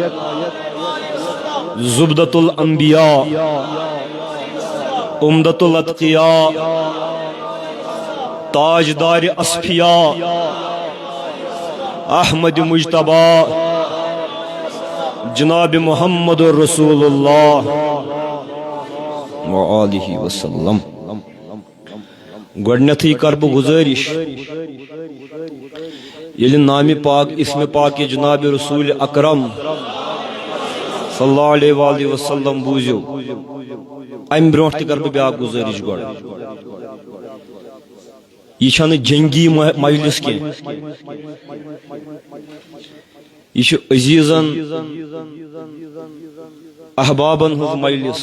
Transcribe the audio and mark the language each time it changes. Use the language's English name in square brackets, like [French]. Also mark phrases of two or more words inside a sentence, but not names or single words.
[Arabic] زبدۃ الانبیاء امدۃ الاتقیاء تاجدار اصفیاء احمد مجتبی جناب محمد رسول اللہ وآلہ وسلم. [Kashmiri] گۄڈنیتھٕے کر بہٕ گزٲرِش ییٚلہِ نامِ پاک اسمِ پاک جناب رسول اکرم [Arabic] صلی اللہ علیہ وآلہ وسلم [Kashmiri] بوٗزِو امہِ برونٛٹھ تہِ کر بہٕ بیٛاکھ گزٲرِش گۄڈٕ. یہِ چھنہٕ جنگی مجلس کینٛہہ، یہِ چھُ عزیٖزن احبابن ہٕنٛز مجلس.